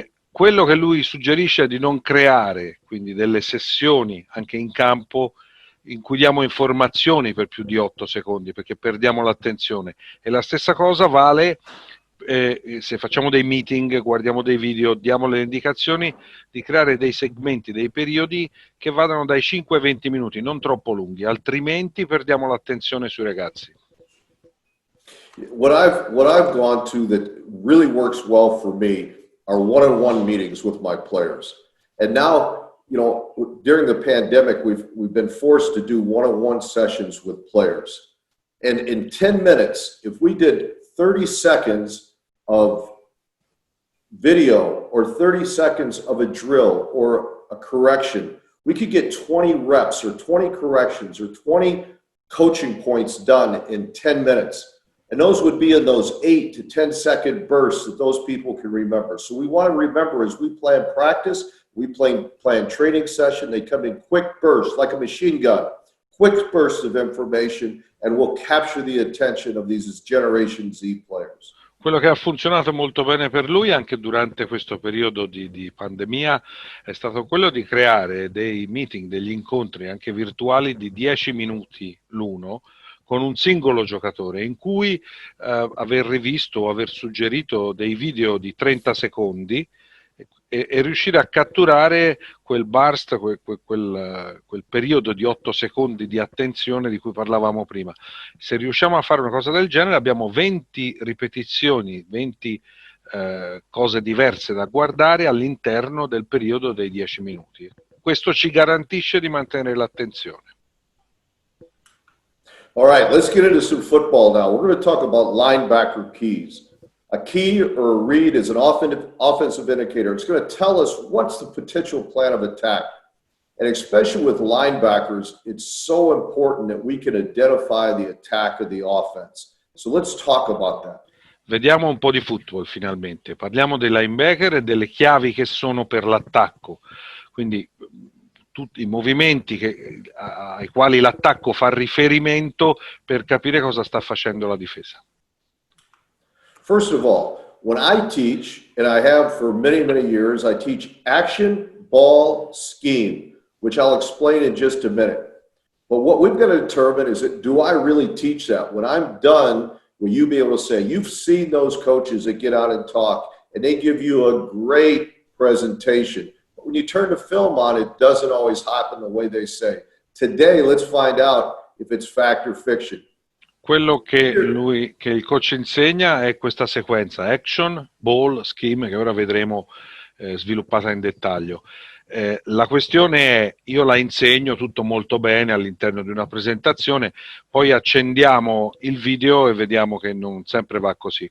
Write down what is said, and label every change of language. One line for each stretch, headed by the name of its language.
Italian: Quello che lui suggerisce è di non creare quindi delle sessioni anche in campo in cui diamo informazioni per più di 8 secondi perché perdiamo l'attenzione, e la stessa cosa vale se facciamo dei meeting, guardiamo dei video, diamo le indicazioni di creare dei segmenti, dei periodi che vadano dai 5 ai 20 minuti, non troppo lunghi, altrimenti perdiamo l'attenzione sui ragazzi.
English: What I've gone to that really works well for me are one-on-one meetings with my players. And now, you know, during the pandemic, we've been forced to do one-on-one sessions with players. And in 10 minutes, if we did 30 seconds of video or 30 seconds of a drill or a correction, we could get 20 reps or 20 corrections or 20 coaching points done in 10 minutes. And those would be in those 8 to 10 second bursts that those people can remember. So we want to remember as we plan practice, we plan training session, they come in quick bursts like a machine gun, quick bursts of information, and we'll capture the attention of these Generation Z players.
Italian: Quello che ha funzionato molto bene per lui anche durante questo periodo di pandemia è stato quello di creare dei meeting, degli incontri anche virtuali di 10 minuti l'uno con un singolo giocatore in cui aver rivisto o aver suggerito dei video di 30 secondi e riuscire a catturare quel burst, quel periodo di 8 secondi di attenzione di cui parlavamo prima. Se riusciamo a fare una cosa del genere abbiamo 20 ripetizioni, 20 cose diverse da guardare all'interno del periodo dei 10 minuti. Questo ci garantisce di mantenere l'attenzione.
English: All right, let's get into some football now. We're going to talk about linebacker keys. A key or a read is an offensive indicator. It's going to tell us what's the potential plan of attack. And especially with linebackers, it's so important that we can identify the attack of the offense. So let's talk about that.
Italian: Vediamo un po' di football finalmente. Parliamo dei linebacker e delle chiavi che sono per l'attacco. Quindi tutti i movimenti ai quali l'attacco fa riferimento per capire cosa sta facendo la difesa.
English: First of all, when I teach, and I have for many, many years, I teach action, ball, scheme, which I'll explain in just a minute. But what we've got to determine is that, do I really teach that? When I'm done, will you be able to say, you've seen those coaches that get out and talk, and they give you a great presentation. But when you turn the film on, it doesn't always happen the way they say. Today, let's find out if it's fact or fiction.
Italian: Quello che il coach insegna è questa sequenza action, ball, scheme, che ora vedremo sviluppata in dettaglio. La questione è, io la insegno tutto molto bene all'interno di una presentazione, poi accendiamo il video e vediamo che non sempre va così.